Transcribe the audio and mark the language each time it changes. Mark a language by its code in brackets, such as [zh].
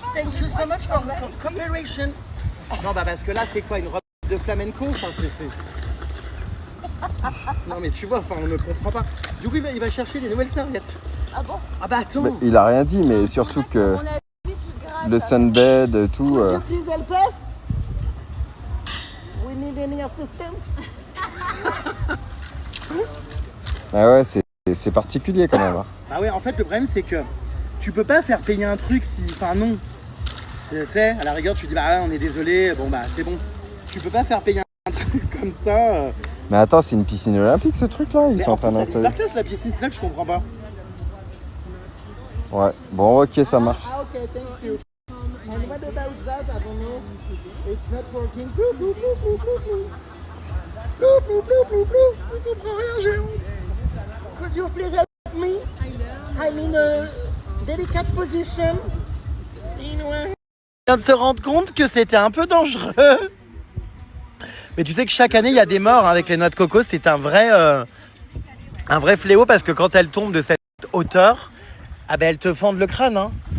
[en] Thank you so much for cooperation. [fr] Non, bah parce que là, c'est quoi, une robe de flamenco? Enfin, c'est... Non, mais tu vois, enfin, on ne comprend pas. Du coup, il va chercher des nouvelles serviettes. Ah bon? Ah bah attends. Mais il a rien dit, mais surtout que le sunbed, tout. [en] Could you please help us? We need any assistance? [fr] Ah ouais, c'est particulier quand même. Hein. Bah ouais, en fait, le problème, c'est que tu peux pas faire payer un truc si... Enfin, non. Tu sais, à la rigueur, tu dis, bah ouais, on est désolé, bon, bah, c'est bon. Tu peux pas faire payer un truc comme ça. Mais attends, c'est une piscine olympique ce truc là? Ils sont en train C'est d'installer. hyper classe, la piscine, c'est ça que je comprends pas. Ouais, bon, ok, ça marche. [en] Ah, ok, thank you. And what about that? I don't know. It's not working. Blou, blou, blou, blou, blou, blou. Blou, blou, blou, blou, blou. [fr] Je comprends rien, j'ai honte. [en] Could you please help me? I'm in a delicate position. [fr] On vient de se rendre compte que c'était un peu dangereux. Mais tu sais que chaque année, il y a des morts hein, avec les noix de coco. C'est un vrai fléau parce que quand elles tombent de cette hauteur, ah ben elles te fendent le crâne. Hein.